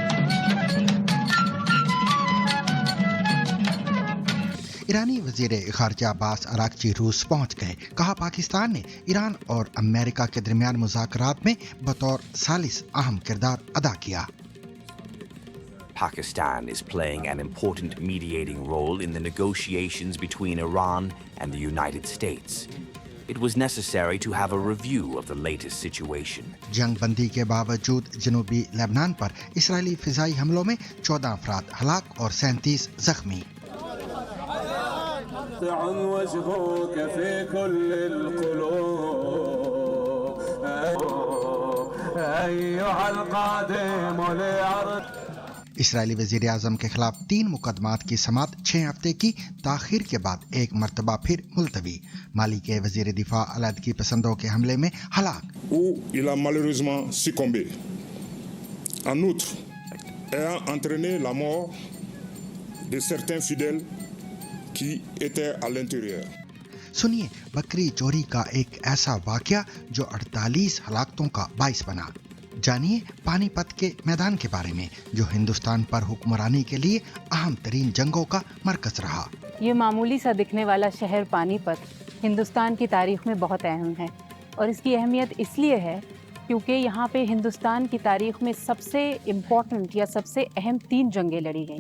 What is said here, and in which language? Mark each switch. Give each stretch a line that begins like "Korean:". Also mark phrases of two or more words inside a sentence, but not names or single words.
Urdu: ایرانی وزیر خارجہ عباس اراغچی روس پہنچ گئے، کہا پاکستان نے ایران اور امریکہ کے درمیان مذاکرات میں بطور ثالث اہم کردار ادا کیا۔
English: Pakistan is playing an important mediating role in the negotiations between Iran and the United States. It was necessary to have a review of the latest situation.
Urdu: جنگ بندی کے باوجود جنوبی لبنان پر اسرائیلی فضائی حملوں میں 14 افراد ہلاک اور 37 زخمی۔ اسرائیلی وزیر اعظم کے خلاف 3 مقدمات کی سماعت 6 ہفتے کی تاخیر کے بعد ایک مرتبہ پھر ملتوی۔ مالی کے وزیر دفاع علیحدگی پسندوں کے حملے میں ہلاک۔
French: Où il a malheureusement succombé. En outre, ayant entraîné la mort de certains fidèles qui étaient à l'intérieur.
Urdu: سنیے بکری چوری کا ایک ایسا واقعہ جو 48 ہلاکتوں کا باعث بنا۔ جانیے پانی پت کے میدان کے بارے میں جو ہندوستان پر حکمرانی کے لیے اہم ترین جنگوں کا مرکز رہا۔ یہ معمولی سا دکھنے والا شہر پانی پت ہندوستان کی تاریخ میں بہت اہم ہے، اور اس کی اہمیت اس لیے ہے کیونکہ یہاں پہ ہندوستان کی تاریخ میں سب سے امپورٹنٹ یا سب سے اہم 3 جنگیں لڑی گئیں۔